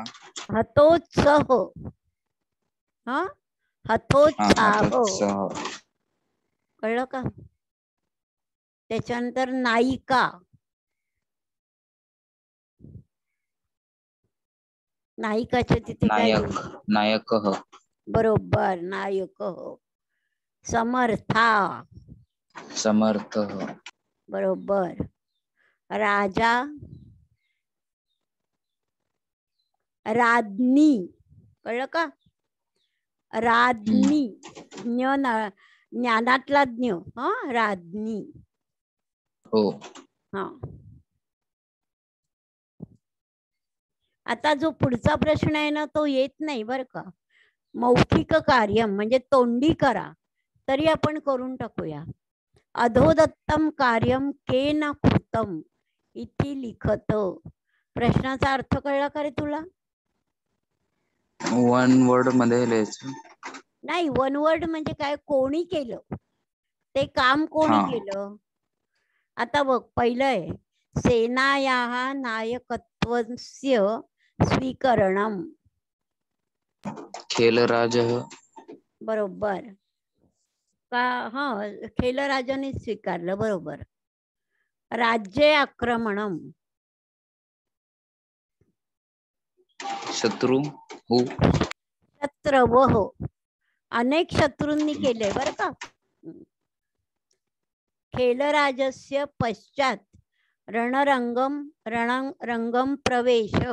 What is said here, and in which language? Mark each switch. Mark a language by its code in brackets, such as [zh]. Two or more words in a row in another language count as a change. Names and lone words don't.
[sa] हतोत्सह. हतोत्साह. [mr] कळलं का? त्याच्यानंतर नायिका. नायिकाच्या तिथे काय? [sa] नायकः. [mr] बरोबर. [sa] नायकः. समर्था. समर्थः. बरोबर. राजा. राज्ञी. [mr] कळलं का? राज्ञी. ज्ञानातला ज्ञ. राज्ञी. हो. आता जो पुढचा प्रश्न आहे ना तो येत नाही बर का. मौखिक कार्य म्हणजे तोंडी करा तरी आपण करून टाकूया. [sa] अधोदत्तम कार्यम केन कृतम इति लिखत. [mr] प्रश्नाचा अर्थ कळला का रे तुला? [en] one word [mr] मध्ये लिहायचं. नाही, [en] one word [mr] म्हणजे काय? कोणी केलं ते काम? कोणी केलं? आता बघ, पहिलं आहे [sa] सेनायाः नायकत्वस्य स्वीकरणम. खेलराजः. [mr] बरोबर का? खेलराजाने स्वीकारलं. बरोबर. [sa] राज्ये आक्रमणम. [mr] शत्रू. [sa] शत्रवः. [mr] अनेक शत्रूंनी केले बर का. [sa] खेलराजस्य पश्चात रणरंगम प्रवेश.